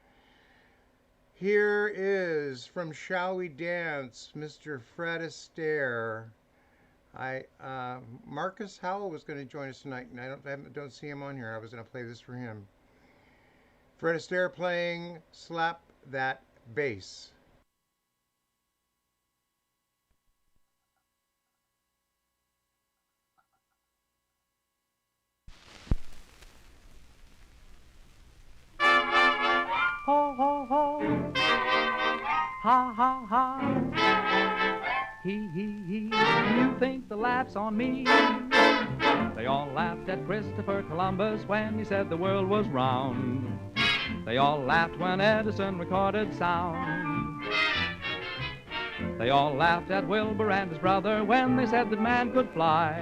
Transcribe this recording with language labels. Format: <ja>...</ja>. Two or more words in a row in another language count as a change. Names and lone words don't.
<en>Here is from Shall We Dance, Mr. Fred Astaire. Marcus Howell was going to join us tonight, and I don't see him on here. I was going to play this for him. Fred Astaire playing Slap That Bass. Ho, ho, ho, ha, ha, ha, he, you think the laugh's on me? They all laughed at Christopher Columbus when he said the world was round. They all laughed when Edison recorded sound. They all laughed at Wilbur and his brother when they said that man could fly.</en>